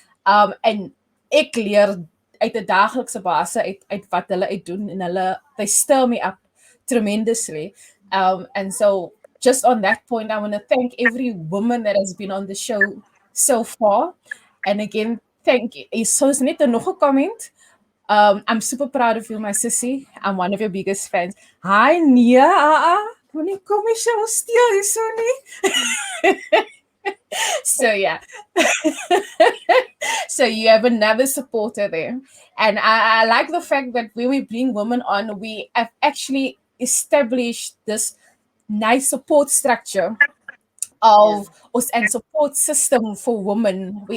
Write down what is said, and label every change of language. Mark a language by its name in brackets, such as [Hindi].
[Afrikaans] En ek leer uit 'n daaglikse basis uit wat hulle uit doen en hulle [English] they stir me up tremendously. And so just on that point, I want to thank every woman that has been on the show so far. And again, thank you. [Afrikaans] So is net nog 'n comment. [English] I'm super proud of you, my sissy. I'm one of your biggest fans. Hi, Nia. [Afrikaans] Moenie kom jy so steel hierso nie. [English] So yeah. So you have another supporter there. And I like the fact that when we bring women on, we have actually established this nice support structure of us and support system for women.